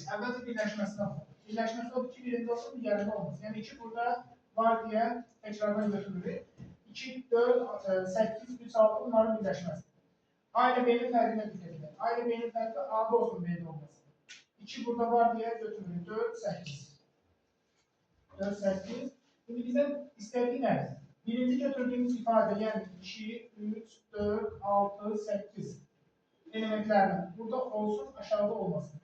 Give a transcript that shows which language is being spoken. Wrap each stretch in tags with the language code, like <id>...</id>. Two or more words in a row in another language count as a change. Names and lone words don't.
<az>Əvvəlcə birləşməsində baxın. Birləşməsi odur ki, birində olsun, digərində olmaz. Yəni 2 burada var deyə təkrardan götürülür. 2, 4, 8, 3, 6 bunların birləşməsi. A ilə B-nin fərqinə dikkat edin. A ilə B-nin fərqi A-da olsun, B-də olmasın. 2 burada var deyə götürülür. 4, 8. 4, 8.</az> <tr>Şimdi bizden istediği nədir? Birinci götürdüğümüz ifade yani 2, 3, 4, 6, 8 elementlerden burada olsun, aşağıda olmasın.</tr>